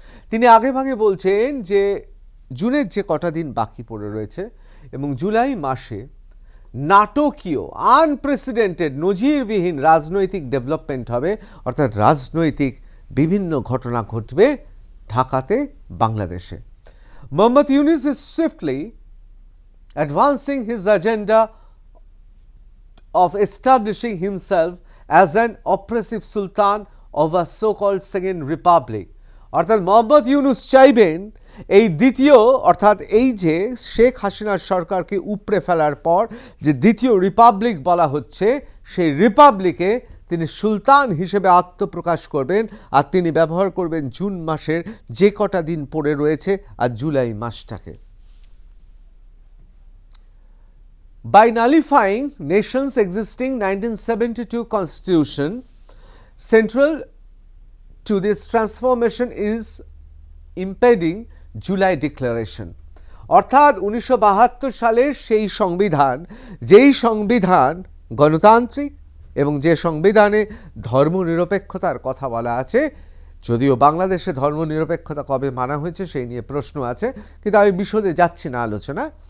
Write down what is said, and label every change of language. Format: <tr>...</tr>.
<bn>তিনি আগেভাগে বলছেন যে জুনের যে কটা দিন বাকি পড়ে রয়েছে এবং জুলাই মাসে নাটকীয়, আনপ্রেসিডেন্টেড, নজিরবিহীন রাজনৈতিক ডেভেলপমেন্ট হবে, অর্থাৎ রাজনৈতিক বিভিন্ন ঘটনা ঘটবে ঢাকাতে, বাংলাদেশে। Mohammad Yunus</bn> <en>is swiftly advancing his agenda of establishing himself as an oppressive sultan of a so-called second republic.</en> <bn>অর্থাৎ মোহাম্মদ ইউনূস চাইবেন এই দ্বিতীয় অর্থাৎ এই যে শেখ হাসিনার সরকারকে উপড়ে ফেলার পর যে দ্বিতীয় রিপাবলিক বলা হচ্ছে, সেই রিপাবলিকে তিনি সুলতান হিসেবে আত্মপ্রকাশ করবেন। আর তিনি ব্যবহার করবেন জুন মাসের যে কটা দিন পড়ে রয়েছে আর July মাসটাকে।</bn> <en>By nullifying nation's existing 1972 constitution, central to this transformation is impeding July Declaration.</en> <bn>অর্থাৎ 1972 সালের সেই সংবিধান, যেই সংবিধান গণতান্ত্রিক এবং যে সংবিধানে ধর্মনিরপেক্ষতার কথা বলা আছে, যদিও বাংলাদেশে ধর্মনিরপেক্ষতা কবে মানা হয়েছে সেই নিয়ে প্রশ্ন আছে, কিন্তু আমি বিশদে যাচ্ছি না আলোচনা।</bn>